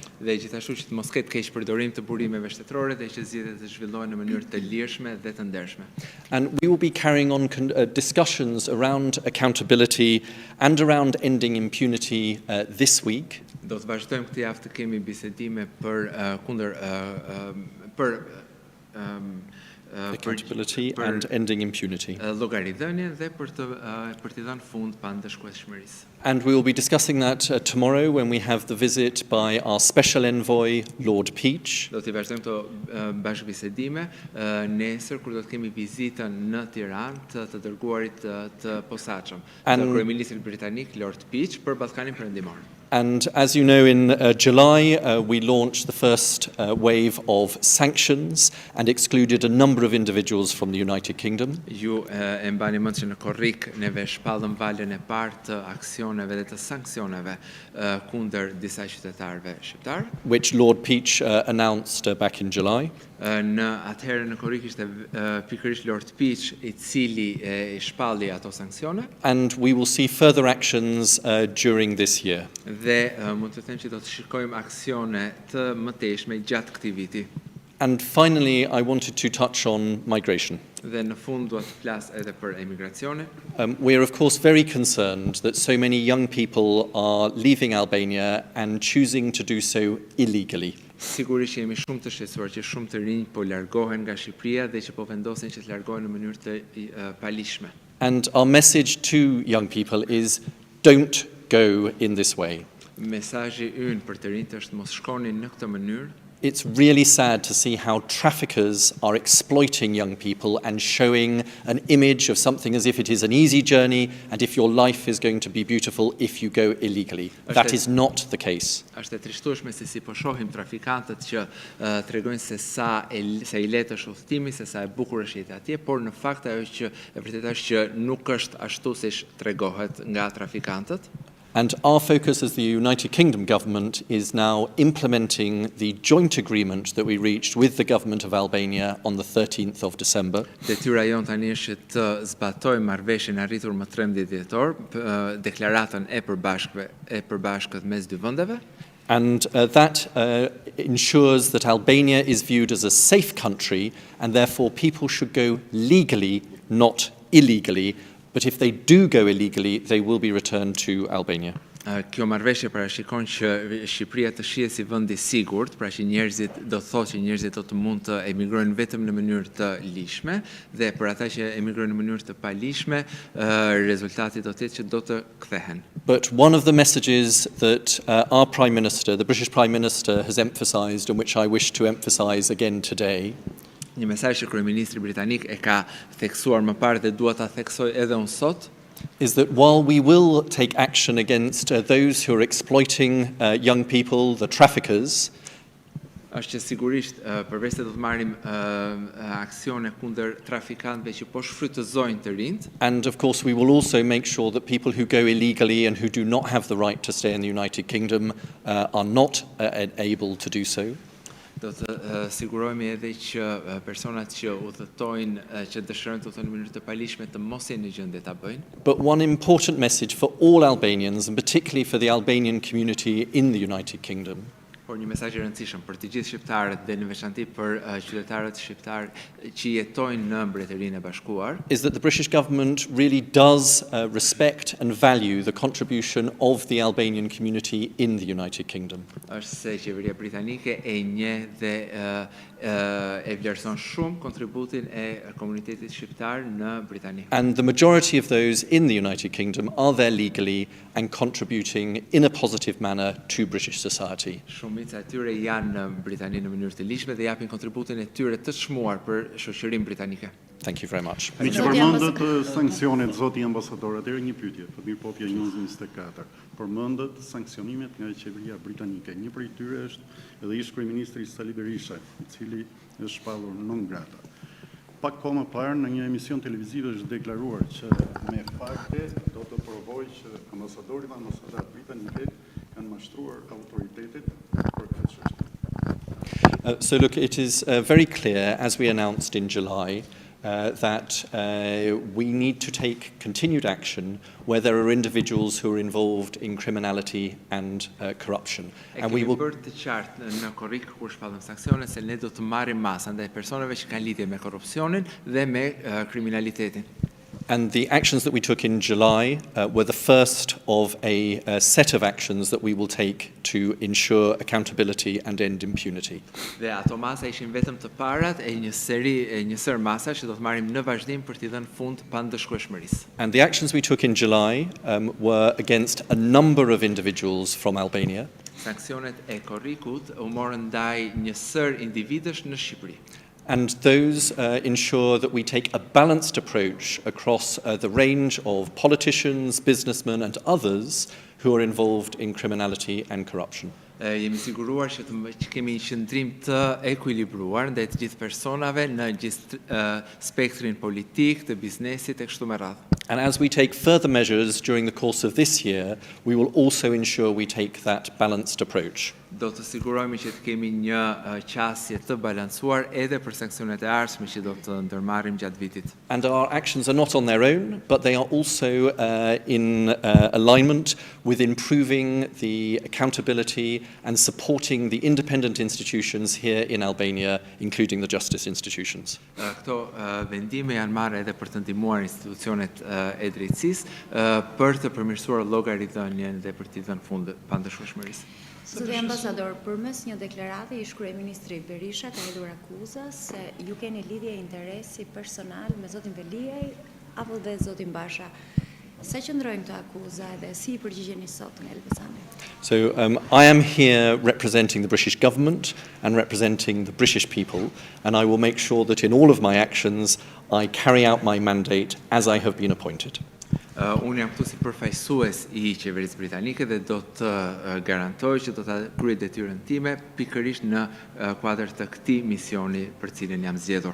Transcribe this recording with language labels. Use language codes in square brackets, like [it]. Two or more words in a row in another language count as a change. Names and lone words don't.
[sq] Dhe gjithashtu që të mos ketë keq përdorim të burimeve shtetërore dhe që zgjedhjet të zhvillohen në mënyrë të lirshme dhe të ndershme. [en] And we will be carrying on discussions around accountability and around ending impunity this week. [sq] Do të vazhdojmë këtë javë të kemi bisedime për [en] accountability and ending impunity. [sq] Llogaridhënien dhe për t'i dhënë fund pandëshkueshmërisë. [en] And we will be discussing that tomorrow when we have the visit by our special envoy, Lord Peach. [sq] Do t'i vazhdojmë këto bashkëbisedime nesër kur do të kemi vizitën në Tiranë të dërguarit të posaçëm, të kryeministrit britanik Lord Peach për Ballkanin Perëndimor. [en] And as you know, in July, we launched the first wave of sanctions and excluded a number of individuals from the United Kingdom. [sq] Ju e mbani mend që në korrik neve shpallëm valën e parë të aksioneve dhe të sanksioneve kundër disa qytetarëve shqiptar. [en] Which Lord Peach announced back in July. [sq] Në atëherë në korrik ishte pikërisht Lord Peach I cili I shpalli ato sanksione. [en] And we will see further actions during this year. [sq] Dhe mund të them që do të shikojmë aksione të mëtejshme gjatë këtij viti. [en] And finally, I wanted to touch on migration. [sq] Dhe në fund dua të flas edhe për emigracionin. [en] We are of course very concerned that so many young people are leaving Albania and choosing to do so illegally. [sq] Sigurisht që jemi shumë të shqetësuar që shumë të rinj po largohen nga Shqipëria dhe që po vendosen që të largohen në mënyrë të paligjshme. [en] And our message to young people is don't go in this way. [sq] Mesazhi ynë për të rinjt është mos shkoni në këtë mënyrë. [en] It's really sad to see how traffickers are exploiting young people and showing an image of something as if it is an easy journey and if your life is going to be beautiful if you go illegally. That is not the case. [sq] Është e trishtueshme se si po shohim trafikantët që tregojnë se sa I lehtë është udhtimi, se sa e bukur është jeta atje, por në fakt ajo që e vërtetë është që nuk është ashtu siç tregohet nga trafikantët. [en] And our focus as the United Kingdom government is now implementing the joint agreement that we reached with the government of Albania on the 13th of December. [sq] Detyra jon tani është të zbatojmë marrëveshjen e arritur më 13 dhjetor, deklaratën e përbashkët mes dy vendeve. [en] And that ensures that Albania is viewed as a safe country and therefore people should go legally, not illegally. But if they do go illegally, they will be returned to Albania. [sq] Kjo marrëveshje parashikon që Shqipëria të shihet si vend I sigurt, pra që njerëzit do thotë që njerëzit do të mund të emigrojnë vetëm në mënyrë të ligjshme dhe për ata që emigrojnë në mënyrë të paligjshme, rezultati do të jetë që do të kthehen. [en] But one of the messages that our Prime Minister, the British Prime Minister, has emphasised and which I wish to emphasise again today. [sq] Një mesazh që kryeministri britanik e ka theksuar më parë dhe dua ta theksoj edhe unë sot, [en] is that while we will take action against those who are exploiting young people, the traffickers, [sq] është që sigurisht përveç se do të marrim aksione kundër trafikantëve që po shfrytëzojnë të rinjt. [en] And of course we will also make sure that people who go illegally and who do not have the right to stay in the United Kingdom are not able to do so. [sq] Do të sigurohemi edhe që personat që udhëtojnë, që dëshirojnë të udhëtojnë në mënyrë të paligjshme të mos jenë në gjendje ta bëjnë. [en] But one important message for all Albanians and particularly for the Albanian community in the United Kingdom. [sq] Por një mesazh I rëndësishëm për të gjithë shqiptarët dhe në veçanti për qytetarët shqiptar që jetojnë në Mbretërinë e Bashkuar, [en] is that the British government really does respect and value the contribution of the Albanian community in the United Kingdom. [sq] Është se qeveria britanike e njeh dhe e vlerëson shumë kontributin e komunitetit shqiptar në Britani. [en] And the majority of those in the United Kingdom are there legally and contributing in a positive manner to British society. [sq] Shumica e tyre janë në Britani në mënyrë të ligjshme dhe japin kontributin e tyre të çmuar për shoqërinë britanike. [en] Thank you very much. [sq] Mi që përmëndët sanksionet, zoti ambasador, atëherë një pyetje, për mirë popja 24. Përmëndët sanksionimet nga qeveria britanike. Një prej tyre është edhe ish kryeministri Sali Berisha, I cili është shpallur [la] non grata. [sq] Pak kohë më parë në një emision televiziv është deklaruar që me fakte do të provojë që ambasadori dhe ambasadat britanike kanë mashtruar autoritetet për këtë çështje. [en] So look, it is very clear, as we announced in July, that we need to take continued action where there are individuals who are involved in criminality and corruption. And we will [sq] bërë të qartë në korrik kur shpallëm sanksione se ne do të marrim masa ndaj personave që kanë lidhje me korrupsionin dhe me kriminalitetin. [en] And the actions that we took in July were the first of a set of actions that we will take to ensure accountability and end impunity. [sq] Dhe ato masa ishin vetëm të parat e një sër masa që do të marrim në vazhdim për t'i dhënë fund pandëshkueshmërisë. [en] And the actions we took in July were against a number of individuals from Albania. [sq] Sanksionet e korrikut u morën ndaj një sër individësh në Shqipëri. [en] And those ensure that we take a balanced approach across the range of politicians, businessmen and others who are involved in criminality and corruption. [sq] Jemi siguruar që kemi një qëndrim të ekuilibruar ndaj të gjithë personave në gjithë spektrin politik, të biznesit e kështu me radhë. [en] And as we take further measures during the course of this year, we will also ensure we take that balanced approach. [sq] Do të sigurohemi që të kemi një qasje të balancuar edhe për sanksionet e ardhshme që do të ndërmarrim gjatë vitit. [en] And our actions are not on their own, but they are also in alignment with improving the accountability and supporting the independent institutions here in Albania, including the justice institutions. [sq] Këto vendime janë marrë edhe për të ndihmuar institucionet e drejtësisë për të përmirësuar llogaridhënien dhe për t'i dhënë fund pandëshkueshmërisë. Zoti ambasador, përmes një deklarate ish kryeministri Berisha ka hedhur akuza se ju keni lidhje interesi personal me zotin Veliaj apo dhe zotin Basha. Sa qëndrojnë këto akuza dhe si I përgjigjeni sot nga Elbasani? [en] So I am here representing the British government and representing the British people, and I will make sure that in all of my actions I carry out my mandate as I have been appointed. [sq] Unë jam këtu si përfaqësues I qeverisë britanike dhe do të garantoj që do ta kryej detyrën time pikërisht në kuadër të këtij misioni për cilin jam zgjedhur.